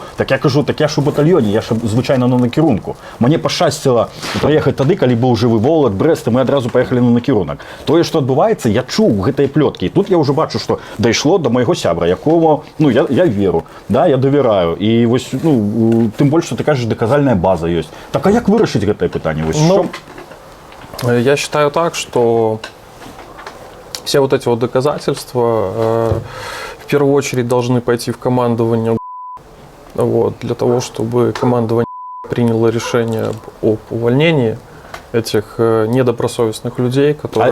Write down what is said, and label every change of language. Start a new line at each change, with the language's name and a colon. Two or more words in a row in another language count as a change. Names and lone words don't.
Belarusian: Так я кажу, так я ж у батальёне, я ж звычайна на накірунку. Мне пашчасціла прыехаць тады, калі быў жывы Волат, Брэст, і мы адразу паехалі на накірунак. Тое, што адбываецца, я чуў гэтыя плёткі. І тут я ўжо бачу, што дайшло да майго сябра, якому, ну, я веру, да, я давяраю. І вось, ну, тым больш, што ты кажаш, даказальная база ёсць. Так, а як вырашыць гэтае пытанне? Вось, ну,
Russian: я считаю так, что все вот эти вот доказательства в первую очередь должны пойти в командование, вот, для того, чтобы командование приняло решение об увольнении этих недобросовестных людей, которые...